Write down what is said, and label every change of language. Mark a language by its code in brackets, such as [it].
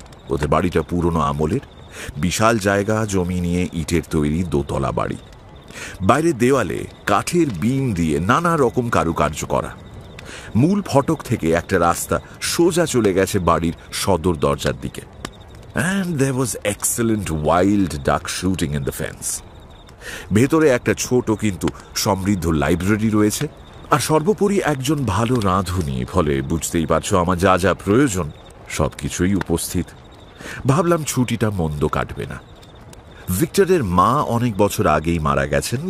[bn] ওদের বাড়িটা পুরনো আমলের, বিশাল জায়গা জমি নিয়ে ইটের তৈরি দোতলা বাড়ি। বাইরের দেওয়ালে কাঠের বিম দিয়ে নানা রকম কারুকার্য করা। মূল ফটক থেকে একটা রাস্তা সোজা চলে গেছে বাড়ির সদর দরজার দিকে। [en] And there was excellent wild duck shooting in the fence. [bn] ভেতরে একটা ছোট কিন্তু সমৃদ্ধ লাইব্রেরি রয়েছে, আর সর্বোপরি একজন ভালো রাঁধুনি। ফলে বুঝতেই পারছো আমার যা যা প্রয়োজন সবকিছুই উপস্থিত। ভাবলাম ছুটিটা মন্দ কাটবে না। ভিক্টরের মা অনেক বছর আগেই মারা গেছেন।